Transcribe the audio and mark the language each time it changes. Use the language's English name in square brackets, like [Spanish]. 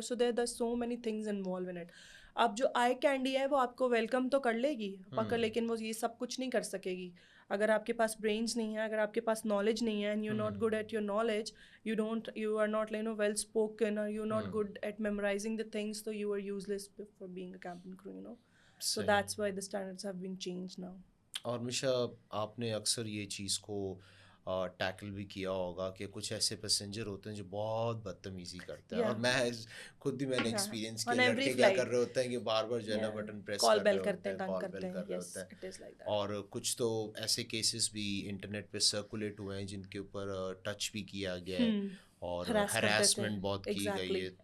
[English] So there so many things involve in it. [Urdu] اب جو آئی candy ہے وہ آپ کو ویلکم تو کر لے گی پکڑ, لیکن وہ یہ سب کچھ نہیں کر سکے گی اگر آپ کے پاس برینس نہیں ہے, اگر آپ کے پاس نالج نہیں ہے, [English] and you not good at your knowledge, you are not well spoken, [Urdu] اور [English] you not good at memorizing the things, [Urdu] تو [English] You are useless for being a cabin crew. So that's why the standards have been changed now. [Urdu] اور مشا, آپ نے اکثر یہ چیز کو ٹیکل بھی کیا ہوگا کہ کچھ ایسے پیسنجر ہوتے ہیں جو بہت بدتمیزی کرتے ہیں, اور میں خود بھی میں نے ایکسپیرینس کیا, لڑکے کیا کر رہے ہوتے ہیں کہ بار بار جو ہے نا بٹن پریس کر رہے ہوتے ہیں, کال بیل کر رہے ہوتے ہیں. اور کچھ تو ایسے کیسز بھی انٹرنیٹ پہ سرکولیٹ ہوئے ہیں جن کے اوپر ٹچ بھی کیا گیا ہے اور ہراسمنٹ بہت کی گئی ہے.